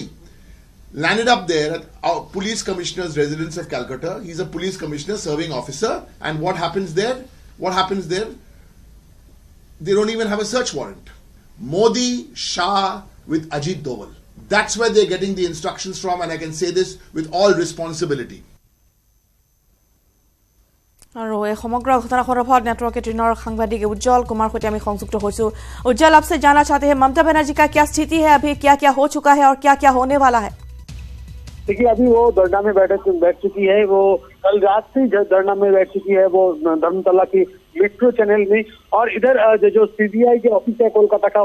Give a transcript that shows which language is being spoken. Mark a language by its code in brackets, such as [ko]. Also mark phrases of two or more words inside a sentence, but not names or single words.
[en] Landed up there at our police commissioner's residence of Calcutta. He's a police commissioner serving officer, and what happens there? They don't even have a search warrant. Modi, Shah with Ajit Doval. That's where they're getting the instructions from, and I can say this with all responsibility. [as] আৰু এই সমগ্ৰ ঘটনা সন্দৰ্ভত নেটৱৰ্ক 18 সাংবাদিক उज्जवल कुमार सहित আমি সংযুক্ত হৈছো [hi] उज्जवल आपसे जानना चाहते हैं ममता बनर्जी का क्या स्थिति है अभी क्या हो चुका है और क्या होने वाला है देखिए अभी वो धरना में बैठ चुकी है वो कल रात से धरना में बैठ चुकी है वो धर्मतला की मेट्रो चैनल में और इधर जो सीबीआई के ऑफिस है कोलकाता का वो